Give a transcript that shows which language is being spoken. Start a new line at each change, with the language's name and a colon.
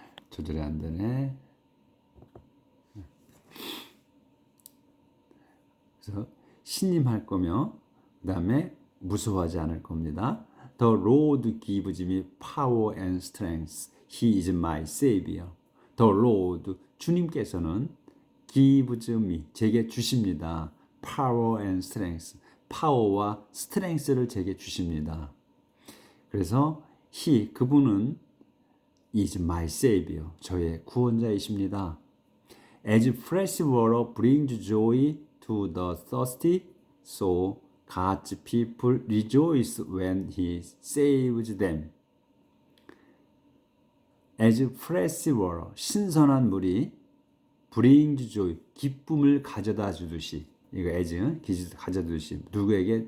Korean: 조절이 안 되네. 그래서 신임할 거며 그 다음에 무서워하지 않을 겁니다.
English: The Lord gives me power and strength. He is my savior. The Lord,
Korean: 주님께서는
English: gives me,
Korean: 제게 주십니다.
English: Power and strength.
Korean: 파워와 스트렝스를 제게 주십니다. 그래서 he, 그분은
English: is my savior,
Korean: 저의 구원자이십니다.
English: As fresh water brings joy to the thirsty, so God's people rejoice when He saves them. As fresh water,
Korean: 신선한 물이
English: brings joy,
Korean: 기쁨을 가져다 주듯이, 이거 as, 가져다 주듯이, 누구에게?